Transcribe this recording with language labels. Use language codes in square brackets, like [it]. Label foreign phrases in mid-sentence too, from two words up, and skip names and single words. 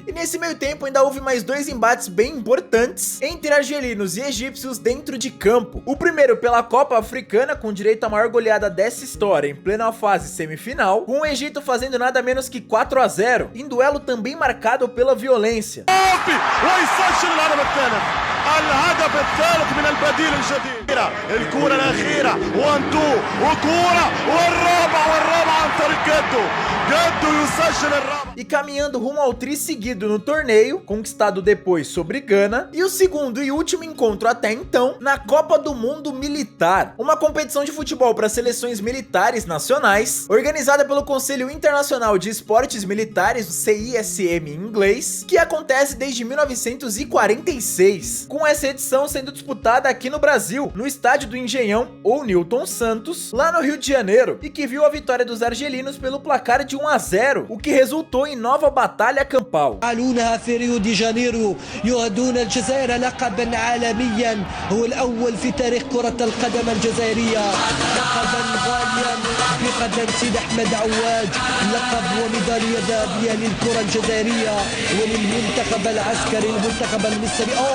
[pt] E nesse meio tempo ainda houve mais dois embates bem importantes entre argelinos e egípcios dentro de campo. O primeiro pela Copa Africana, com direito à maior goleada dessa história em plena fase semifinal, com o Egito fazendo nada menos que 4-0, em duelo também marcado pela violência. [ar] الهدف الثالث من البديل الجديد الكرة الأخيرة 1-2 وكرة والرابعة عن طريق جدو يسجل الرابع. [pt] E caminhando rumo ao tri seguido no torneio, conquistado depois sobre Gana, e o segundo e último encontro até então na Copa do Mundo Militar, uma competição de futebol para seleções militares nacionais, organizada pelo Conselho Internacional de Esportes Militares, o CISM em inglês, que acontece desde 1946, com essa edição sendo disputada aqui no Brasil, no estádio do Engenhão, ou Newton Santos, lá no Rio de Janeiro, e que viu a vitória dos argelinos pelo placar de 1-0, o que resultou em nova batalha campal. [ar] في ريو دي جانيرو يهدون الجزائر لقبا عالميا هو الأول في تاريخ كرة القدم الجزائرية، لقبا غاليا بقدم سيد أحمد عواج، لقب وميدالية ذهبية للكرة الجزائرية وللمنتخب العسكري المنتخب المصري.